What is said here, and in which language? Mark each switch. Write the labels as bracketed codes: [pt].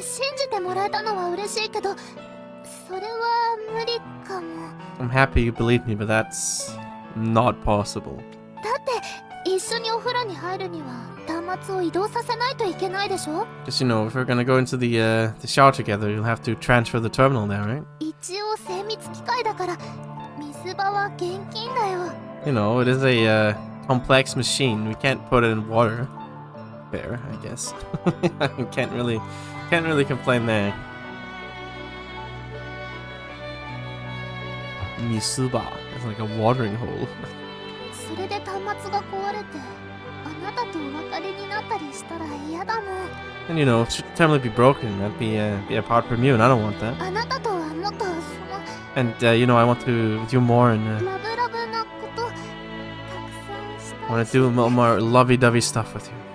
[ja] 信じてもらえたのは嬉しいけど、それは無理かも。 [en] I'm happy you believe me, but that's not possible. [ja] だって一緒にお風呂に入るには端末を移動させないといけないでしょ。 [en] Just you know, if we're gonna go into the shower together, you'll have to transfer the terminal there, right? [ja] 一応精密機械だから水場は厳禁だよ。 [en] You know, it is a complex machine. We can't put it in water. Fair, I guess. can't really complain there. Misuba. It's like a watering hole. [ja] それで端末が壊れてあなたとお別れになったりしたら嫌だもん。 [en] And you know, should terminally be broken. That'd be apart from you, and I don't want that. [ja] あなたとはもっとその [en] And you know, I want to do more and [ja] ラブラブなことたくさんした [en] I want to do more lovey-dovey stuff with you.